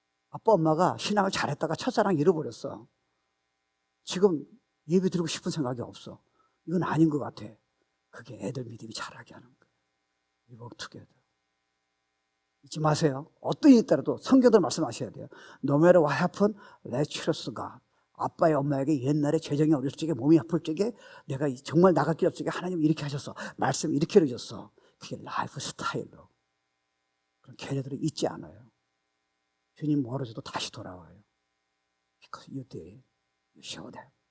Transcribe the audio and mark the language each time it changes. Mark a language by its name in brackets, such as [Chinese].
[Korean] 아빠 엄마가 신앙을 잘했다가 첫사랑 잃어버렸어. 지금 예배 드리고 싶은 생각이 없어. 이건 아닌 것 같아. 그게 애들 믿음이 자라게 하는 거예요. [English] We work together. [Korean] 잊지 마세요. 어떤 일이 있더라도 성경들 말씀하셔야 돼요. [English] No matter what happened, let's trust God. [Korean] 아빠의 엄마에게 옛날에 재정이 어렸을 적에 몸이 아플 적에 내가 정말 나갈 길 없을 적에 하나님 이렇게 하셨어. 말씀 이렇게 해줬어. 그게 라이프 스타일로. 그럼 걔네들은 잊지 않아요. 주님 멀어져도 다시 돌아와요. [English] Because you did. You showed them.